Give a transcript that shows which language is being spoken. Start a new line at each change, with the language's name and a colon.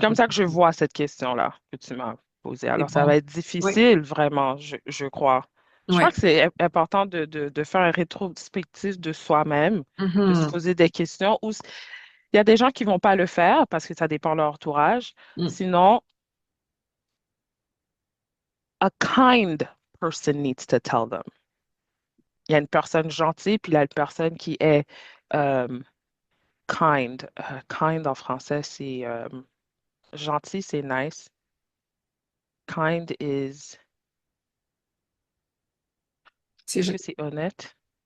French: comme ça que je mm. vois cette question-là que tu m'as posée. C'est Alors, ça va être Oui. difficile, vraiment, je crois. Je crois Ouais. que c'est important de faire un rétrospectif de soi-même, de se Mhm. poser des questions. Il y a des gens qui vont pas le faire parce que ça dépend de leur entourage. Mm.
English: Sinon, a kind person needs to tell them.
French: Il y a une personne gentille, puis il y a une personne qui est euh, kind. Kind en français, c'est gentil, c'est nice.
English: Kind is,
French: C'est, est-ce que c'est honnête?